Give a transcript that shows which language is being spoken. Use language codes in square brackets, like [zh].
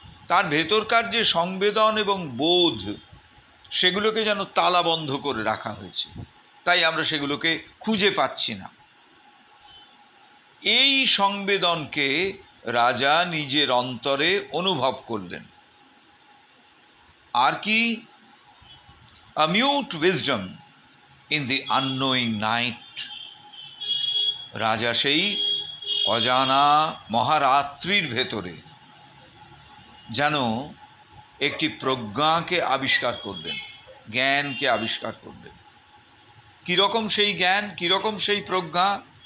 [bn] তার ভেতরকার যে সংবেদন এবং বোধ সেগুলোকে যেন তালাবন্ধ করে রাখা হয়েছে, তাই আমরা সেগুলোকে খুঁজে পাচ্ছি না। এই সংবেদনকে রাজা নিজের অন্তরে অনুভব করলেন। আর কি? [en] A mute wisdom in the unknowing night. [bn] রাজা সেই অজানা মহারাত্রির ভেতরে যেন একটি প্রজ্ঞাকে আবিষ্কার করলেন, জ্ঞানকে আবিষ্কার করলেন। কিরকম সেই জ্ঞান, কিরকম সেই প্রজ্ঞা?